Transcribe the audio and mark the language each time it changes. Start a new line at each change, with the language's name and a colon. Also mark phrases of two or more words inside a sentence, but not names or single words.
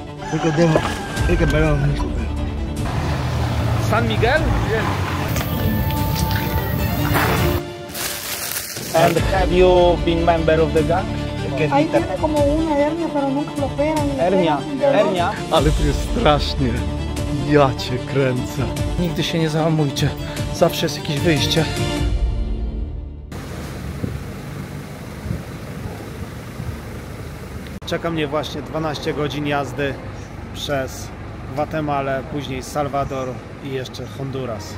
English: San Miguel? And have you been member of the gang?
Spanish: Ahí tiene como una hernia, pero nunca lo operan. Hernia?
Polish: Ale to jest strasznie. Ja cię kręcę. Nigdy się nie załamujcie. Zawsze jest jakieś wyjście. Czeka mnie właśnie 12 godzin jazdy przez Gwatemalę, później Salwador i jeszcze Honduras.